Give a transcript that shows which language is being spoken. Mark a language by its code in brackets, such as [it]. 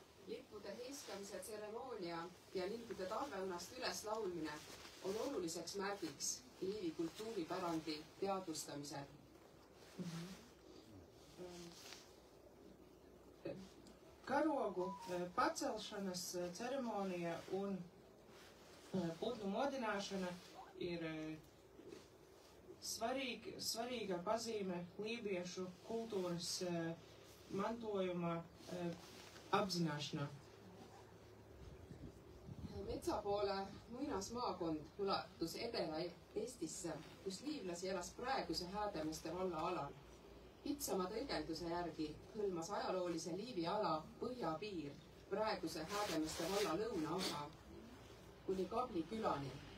[et] Lippude heiskamise tseremoonia ja lindude talveunast üles laulmine on oluliseks märgiks Liivi kultuuripärandi teadvustamisel. [lv] Karogu pacelšanas ceremonija un putnu modināšana ir svarīga pazīme lībiešu kultūras mantojuma apzināšanā. [et] Metsapoole muinasmaakond ulatus Edela-Eestisse, kus liivlasi elas praeguse Häädemeeste valla alal. Kitsama tõlgenduse järgi hõlmas ajaloolise Liivi ala põhjapiir praeguse Häädemeeste valla lõunaosa kuni Kabli külani.